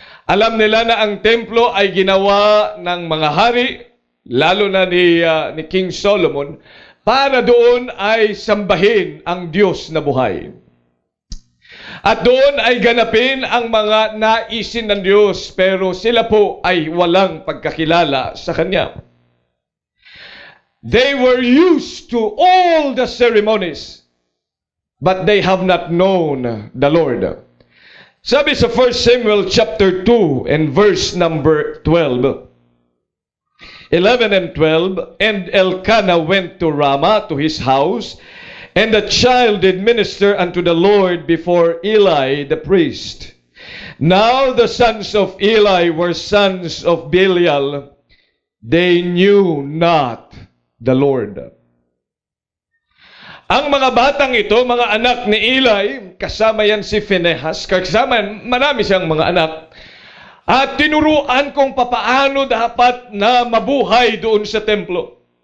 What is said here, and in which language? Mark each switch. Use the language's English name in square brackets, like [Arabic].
[Filipino] Alam nila na ang templo ay ginawa ng mga hari, lalo na ni King Solomon, para doon ay sambahin ang Diyos na buhay. At doon ay ganapin ang mga naisin ng Diyos, pero sila po ay walang pagkakilala sa Kanya. [English] They were used to all the ceremonies, but they have not known the Lord. [Filipino] Sabi sa [English] 1 Samuel chapter 2 and verse number 11 and 12, and Elkanah went to Ramah to his house, and the child did minister unto the Lord before Eli the priest. Now the sons of Eli were sons of Belial. They knew not the Lord. [Filipino] Ang mga batang ito, mga anak ni Eli, kasama yan si Phinehas, kasama marami siyang mga anak, at tinuruan kung papaano dapat na mabuhay doon sa templo.